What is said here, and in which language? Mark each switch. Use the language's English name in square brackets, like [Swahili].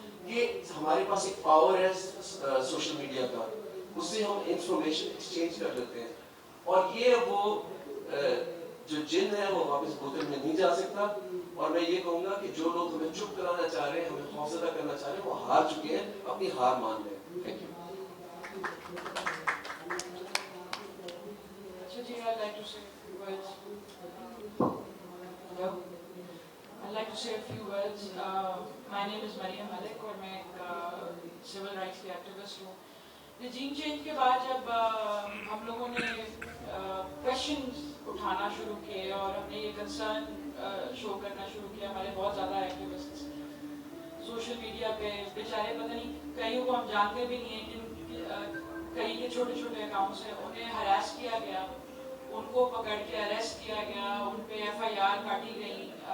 [Urdu] کہ ہمارے پاس ایک پاور ہے سوشل میڈیا کا، اس سے ہم انفارمیشن ایکسچینج کر لیتے ہیں، اور یہ وہ جو جن ہے وہ واپس بوتل میں نہیں جا سکتا. اور میں یہ کہوں گا کہ جو لوگ ہمیں چپ کرانا چاہ رہے ہیں، ہمیں خوفزدہ کرنا چاہ رہے ہیں، وہ ہار چکے ہیں، اپنی ہار مان لیں. [English] Thank you. I'd like to say a few words. Hello? I'd like to say a few words. My name is Mariam Malik اور میں ایک civil rights کی activist ہوں. [Urdu] رجیم چینج کے بعد جب ہم لوگوں نے کویشچنز اٹھانا شروع کیے اور ہم نے یہ کنسرن شو کرنا شروع کیا، ہمارے بہت زیادہ ایکٹیوسٹس سوشل میڈیا پہ بیچارے، پتہ نہیں کئیوں کو ہم جانتے بھی نہیں ہیں کہ کئی کے چھوٹے چھوٹے اکاؤنٹس ہیں، انہیں ہراس کیا گیا، ان کو پکڑ کے اریسٹ کیا گیا، ان پہ FIR کاٹی گئی.